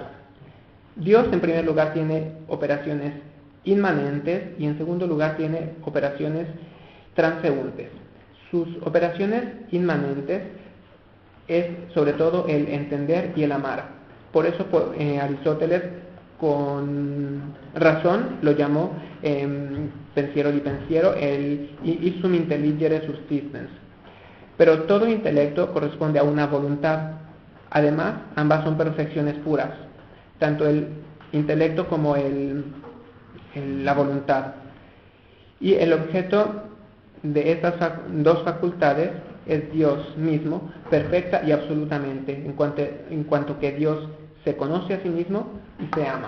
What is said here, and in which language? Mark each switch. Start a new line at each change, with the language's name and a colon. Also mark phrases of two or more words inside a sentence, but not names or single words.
Spanish: Dios en primer lugar tiene operaciones inmanentes y en segundo lugar tiene operaciones transeúntes. Sus operaciones inmanentes es sobre todo el entender y el amar. Por eso Aristóteles con razón lo llamó
Italian: pensiero di pensiero,
Spanish: el
Latin: ipsum intelligere subsistens.
Spanish: Pero todo intelecto corresponde a una voluntad. Además, ambas son perfecciones puras, tanto el intelecto como la voluntad. Y el objeto de estas dos facultades es Dios mismo, perfecta y absolutamente, en cuanto que Dios se conoce a sí mismo y se ama.